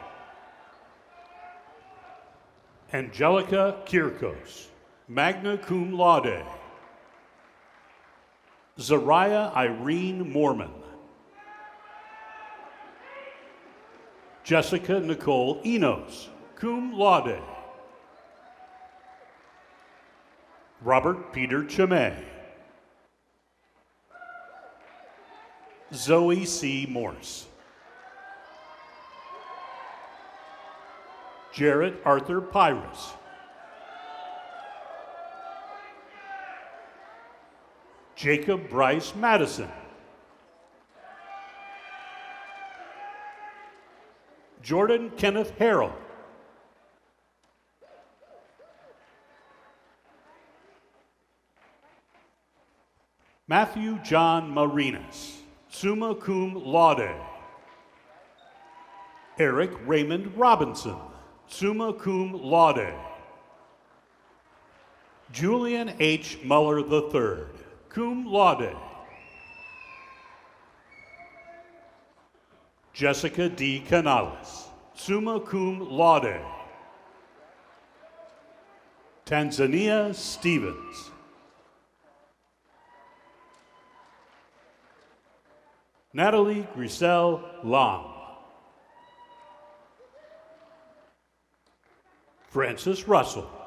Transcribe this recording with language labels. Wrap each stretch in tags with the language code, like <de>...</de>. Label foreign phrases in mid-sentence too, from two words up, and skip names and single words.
<en>Angelica Kirkos,</en> <la>magna cum laude.</la> <en>Zariah Irene Mormon. Jessica Nicole Enos,</en> <la>cum laude.</la> <en>Robert Peter Chame. Zoe C. Morse. Jarrett Arthur Pyrus. Jacob Bryce Madison. Jordan Kenneth Harrell. Matthew John Marinas,</en> <la>summa cum laude.</la> <en>Eric Raymond Robinson,</en> <la>summa cum laude.</la> <en>Julian H. Muller III,</en> <la>cum laude.</la> <en>Jessica D. Canales,</en> <la>summa cum laude.</la> <en>Tanzania Stevens. Natalie Griselle Long. Francis Russell.</en>